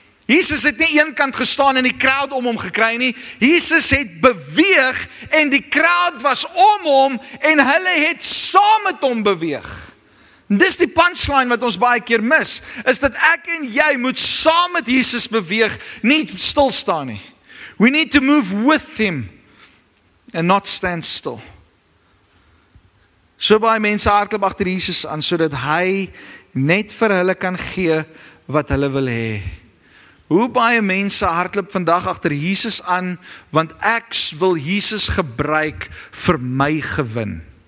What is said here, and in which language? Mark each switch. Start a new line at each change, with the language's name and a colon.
Afrikaans: Jesus het nie een kant gestaan en die crowd om hom gekry nie. Jesus het beweeg en die crowd was om hom en hulle het saam met hom beweeg. Dis die punchline wat ons baie keer mis, is dat ek en jy moet saam met Jesus beweeg, nie stil staan nie.
English: We need to move with him and not stand still.
Afrikaans: So baie mense hardloop agter Jesus aan sodat hy net vir hulle kan gee wat hulle wil hê. Hoe baie mense hardloop vandag agter Jesus aan, want ek wil Jesus gebruik vir my gewin.